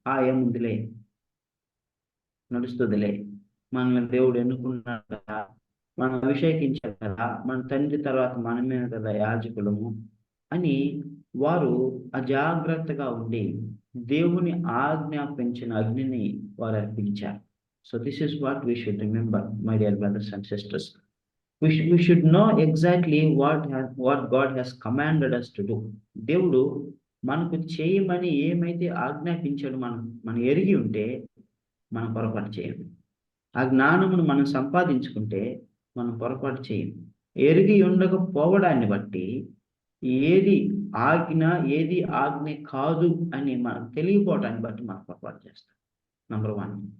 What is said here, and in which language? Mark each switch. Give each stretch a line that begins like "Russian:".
Telugu: ఏముందిలే, నడుస్తుందిలే, మనల్ని దేవుడు ఎన్నుకున్నాడు కదా, మనం అభిషేకించాడు కదా, మన తండ్రి తర్వాత మనమే కదా యాజకులము అని వారు అజాగ్రత్తగా ఉండి దేవుని ఆజ్ఞాపించిన అగ్నిని వారు అర్పించారు.
English: So this is what we should remember, my dear brothers and sisters. We should know exactly what God has commanded us to do.
Telugu: దేవుడు మనకు చేయమని ఏమైతే ఆజ్ఞాపించాడు మనం ఎరిగి ఉంటే మనం పొరపాటు చేయం. ఆ జ్ఞానమును మనం సంపాదించుకుంటే మనం పొరపాటు చేయం. ఎరిగి ఉండకపోవడాన్ని బట్టి ఏది ఆజ్ఞ ఏది ఆజ్ఞ కాదు అని మనకు తెలియకపోవటాన్ని బట్టి మనం పొరపాటు చేస్తాం. నంబర్ 1.